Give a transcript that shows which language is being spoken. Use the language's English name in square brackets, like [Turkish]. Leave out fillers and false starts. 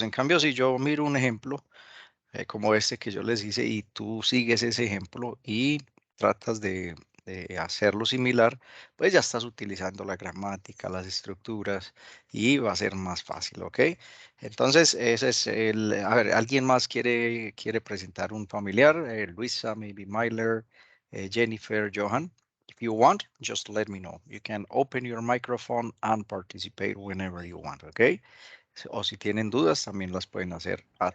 [Spanish] En cambio, si yo miro un ejemplo como este que yo les hice y tú sigues ese ejemplo y tratas de hacerlo similar, pues ya estás utilizando la gramática, las estructuras y va a ser más fácil, ¿ok? Entonces, ese es a ver, ¿alguien más quiere presentar un familiar? [English] Luisa, maybe Myler, Jennifer, Johan. If you want, just let me know. You can open your microphone and participate whenever you want, ¿ok? [Spanish] O si tienen dudas, también las pueden hacer a